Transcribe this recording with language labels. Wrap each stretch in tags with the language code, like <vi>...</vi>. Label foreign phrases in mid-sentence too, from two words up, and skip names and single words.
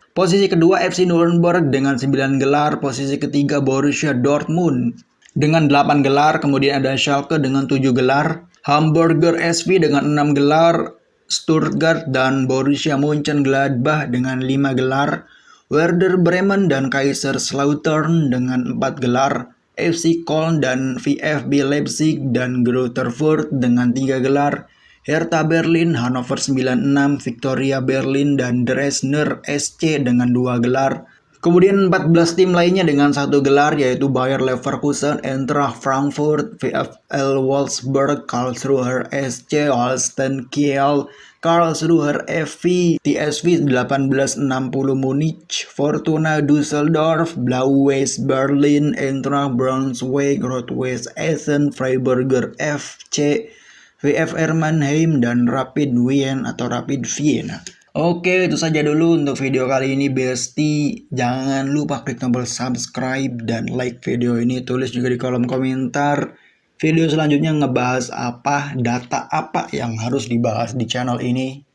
<id>Posisi kedua FC Nuremberg dengan 9 gelar. Posisi ketiga Borussia Dortmund dengan 8 gelar. Kemudian ada Schalke dengan 7 gelar. Hamburger SV dengan 6 gelar. Stuttgart dan Borussia Mönchengladbach dengan 5 gelar. Werder Bremen dan Kaiserslautern dengan 4 gelar. FC Köln dan VfB Leipzig dan Greuther Fürth dengan 3 gelar. Hertha Berlin, Hannover 96, Victoria Berlin, dan Dresdner SC dengan 2 gelar. Kemudian 14 tim lainnya dengan 1 gelar yaitu Bayer Leverkusen, Eintracht Frankfurt, VfL Wolfsburg, Karlsruher SC, Holstein Kiel, Karlsruher FV, TSV 1860 Munich, Fortuna Düsseldorf, Blau-Weiß Berlin, Eintracht Braunschweig, Rot-Weiß Essen, Freiburger FC, VfR Mannheim, dan Rapid Wien atau Rapid Vienna. Oke, itu saja dulu untuk video kali ini, Besti. Jangan lupa klik tombol subscribe dan like video ini. Tulis juga di kolom komentar video selanjutnya ngebahas apa, data apa yang harus dibahas di channel ini.</id>